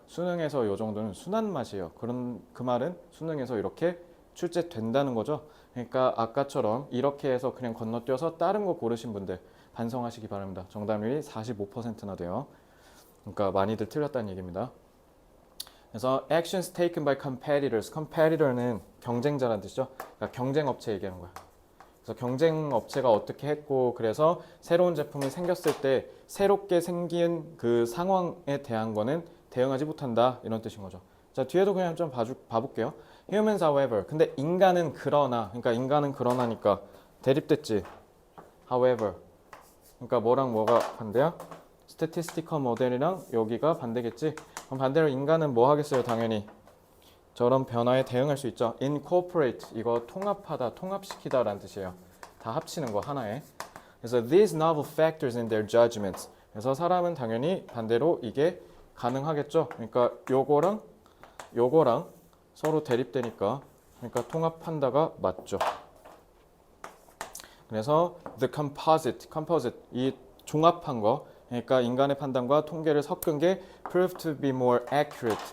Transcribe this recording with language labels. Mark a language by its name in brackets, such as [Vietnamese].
[Korean] 수능에서 이 정도는 순한 맛이에요. 그런 그 말은 수능에서 이렇게 출제된다는 거죠. 그러니까 아까처럼 이렇게 해서 그냥 건너뛰어서 다른 거 고르신 분들 반성하시기 바랍니다. 정답률이 45%나 돼요. 그러니까 많이들 틀렸다는 얘기입니다. 그래서 [English] actions taken by competitors. [Korean] competitor는 경쟁자라는 뜻이죠. 그러니까 경쟁 업체 얘기하는 거야. 그래서 경쟁 업체가 어떻게 했고 그래서 새로운 제품이 생겼을 때 새롭게 생긴 그 상황에 대한 거는 대응하지 못한다 이런 뜻인 거죠. 자, 뒤에도 그냥 좀 봐볼게요. [English] Humans, however. [Korean] 근데 인간은 그러나, 그러니까 인간은 그러나니까 대립됐지. [English] However. [Korean] 그러니까 뭐랑 뭐가 반대야? Statistical model이랑 여기가 반대겠지. 그럼 반대로 인간은 뭐 하겠어요? 당연히 저런 변화에 대응할 수 있죠. [English] Incorporate. [Korean] 이거 통합하다, 통합시키다 라는 뜻이에요. 다 합치는 거 하나에. 그래서 [English] these novel factors in their judgments. [Korean] 그래서 사람은 당연히 반대로 이게 가능하겠죠. 그러니까 요거랑 서로 대립되니까 그러니까 통합한다가 맞죠. 그래서 [English] the composite [Korean] 이 종합한 거 그러니까 인간의 판단과 통계를 섞은 게 [English] proved to be more accurate.